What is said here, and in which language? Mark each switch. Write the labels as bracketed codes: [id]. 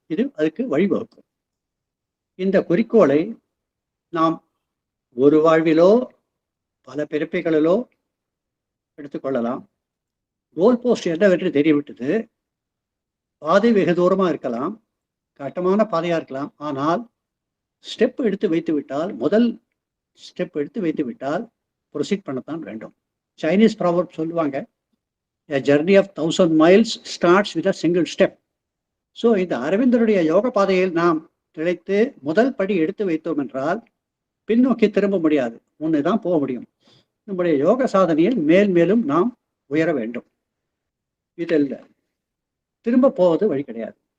[ta] இது அதுக்கு வழிவகுக்கும். இந்த குறிக்கோளை நாம் ஒரு வாழ்விலோ பல பிறப்பைகளிலோ எடுத்துக்கொள்ளலாம். கோல் போஸ்ட் என்னவென்று தெரியவிட்டது. பாதை வெகு தூரமாக இருக்கலாம், கட்டமான பாதையாக இருக்கலாம். ஆனால் ஸ்டெப் எடுத்து வைத்து விட்டால், முதல் ஸ்டெப் எடுத்து வைத்து விட்டால் ப்ரொசீட் பண்ணத்தான் வேண்டும். சைனீஸ் ப்ராவர்ப் சொல்லுவாங்க, [en] a journey of 1000 miles starts with a single step. [ta] So இந்த அரவிந்தருடைய யோக பாதையில் நாம் திளைத்து முதல் படி எடுத்து வைத்தோம் என்றால் பின்னோக்கி திரும்ப முடியாது, முன்னே தான் போக முடியும். நம்முடைய யோக சாதனையில் மேல் மேலும் நாம் உயர வேண்டும். இதில் திரும்ப போவது வழி கிடையாது.